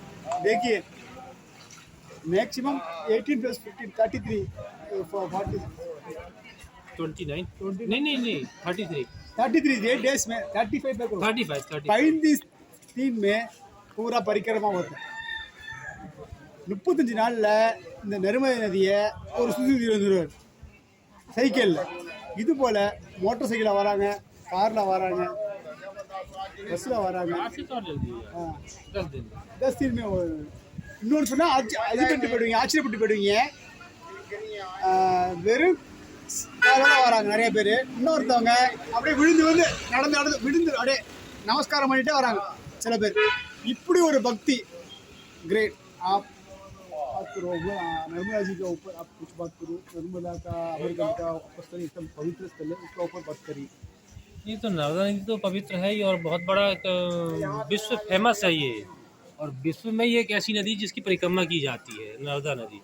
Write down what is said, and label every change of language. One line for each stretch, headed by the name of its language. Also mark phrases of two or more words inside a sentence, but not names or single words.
Hindi: देखिए मैक्सिमम 18 + 15 33 40 29 नहीं 33 डेज में 35 पे करो। 35 35 दिन में पूरा परिक्रमा होता है।
Tamil: 35 நாளில் இந்த நர்மதை நதியை ஒரு சுற்றி வந்துடுவார் சைக்கிளில். இது போல் மோட்டர் சைக்கிளில் வராங்க, காரில் வராங்க, பஸ்ஸில் வராங்க.
Hindi: 10 दिन में
Tamil: இன்னொன்று சொன்னால் இதுபட்டு போயிடுவீங்க, ஆச்சரியப்பட்டு போயிடுவீங்க. வெறும் காரோட வராங்க நிறைய பேர். இன்னொருத்தவங்க அப்படியே விழுந்து நடந்து விழுந்து அப்படியே நமஸ்காரம் பண்ணிட்டே வராங்க சில பேர். இப்படி ஒரு பக்தி கிரேட்.
Hindi: आप बात करो नर्मदा जी के ऊपर, आप कुछ बात करो। नर्मदा का अमरकंटक का उपस्थल एकदम पवित्र स्थल है, उसका ऊपर बात करिए। ये तो नर्मदा नदी तो पवित्र है ही और बहुत बड़ा एक विश्व फेमस है ये। और विश्व में ये एक ऐसी नदी जिसकी परिक्रमा की जाती है, नर्मदा नदी।